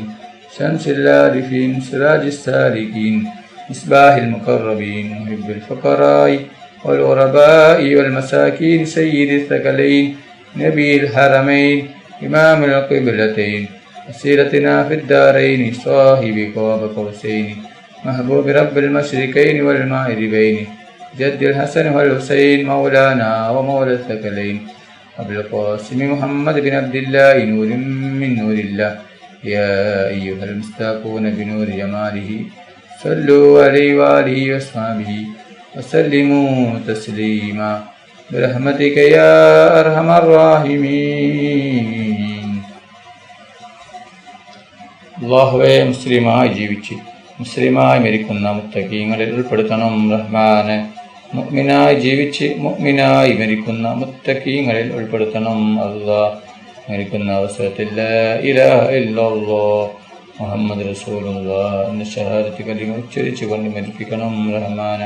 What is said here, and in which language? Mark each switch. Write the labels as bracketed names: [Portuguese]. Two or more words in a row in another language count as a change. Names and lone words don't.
[Arabic] شمس العارفين سراج السالكين مصباح المقربين محب الفقراء والغرباء والمساكين سيد الثقلين نبي الحرمين إمام القبلتين وسيلتنا في الدارين صاحب قاب قوسين محبوب رب المشركين والمغربين جد الحسن والحسين مولانا ومولى الثقلين أبو القاسم محمد بن عبد الله نور من نور الله. يا أيها المستاقون بنور جماله صلوا عليه وآله وأصحابه وسلموا تسليما برحمتك يا أرحم الراحمين. [Malayalam] അല്ലാഹുവേ, മുസ്ലിമായി ജീവിച്ച് മുസ്ലിമായി മരിക്കുന്ന മുത്തഖീങ്ങളിൽ ഉൾപ്പെടുത്തണം റഹ്മാനെ. മുഅ്മിനായി ജീവിച്ച് മുഅ്മിനായി മരിക്കുന്ന മുത്തഖീങ്ങളിൽ ഉൾപ്പെടുത്തണം അല്ലാഹ്. മരിക്കുന്ന അവസരത്തിൽ [Arabic] لا إله إلا الله محمد رسول الله [Malayalam] എന്ന ഷഹാദത്ത് കലിമ ഉച്ചരിച്ചുകൊണ്ട് മരിപ്പിക്കണം റഹ്മാനെ.